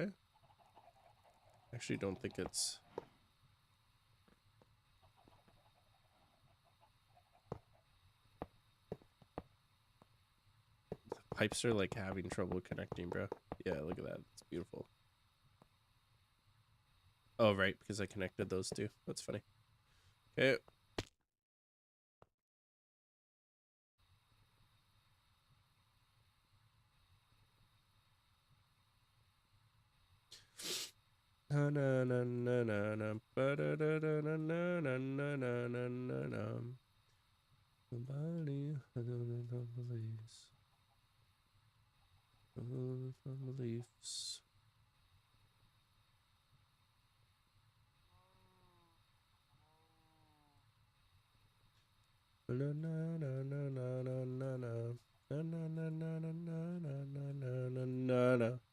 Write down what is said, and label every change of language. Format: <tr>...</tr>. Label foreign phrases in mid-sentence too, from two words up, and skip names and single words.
<en>I actually don't think it's... The pipes are like having trouble connecting, bro. Yeah, look at that. It's beautiful. Oh, right, because I connected those two. That's funny. Okay. Na na na na na na ba da da da na na na na na na na na. Nobody believes. Beliefs. Na na na na na na na na na na na na na na na na na na.</en>